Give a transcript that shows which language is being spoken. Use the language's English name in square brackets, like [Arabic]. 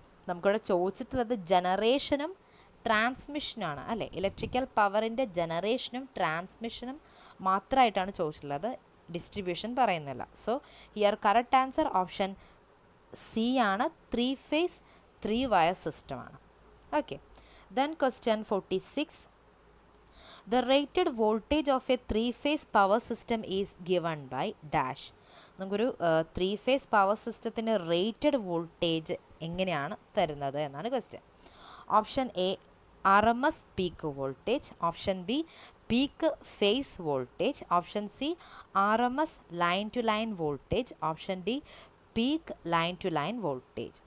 [Malayalam] നമുക്കിവിടെ ചോദിച്ചിട്ടുള്ളത് ജനറേഷനും ട്രാൻസ്മിഷനാണ് അല്ലേ? ഇലക്ട്രിക്കൽ പവറിൻ്റെ ജനറേഷനും ട്രാൻസ്മിഷനും മാത്രമായിട്ടാണ് ചോദിച്ചിട്ടുള്ളത്, ഡിസ്ട്രിബ്യൂഷൻ പറയുന്നില്ല. [English] So here correct answer option C ആണ്, 3 phase 3 wire സിസ്റ്റമാണ്. Okay, then question 46. The rated voltage of a 3 phase power system is given by dash. [Malayalam] നമുക്കൊരു 3 phase പവർ സിസ്റ്റത്തിന് റേറ്റഡ് വോൾട്ടേജ് എങ്ങനെയാണ് തരുന്നത് എന്നാണ് question. [English] Option A RMS peak voltage, option B peak phase voltage, option C RMS line to line voltage, option D peak line to line voltage.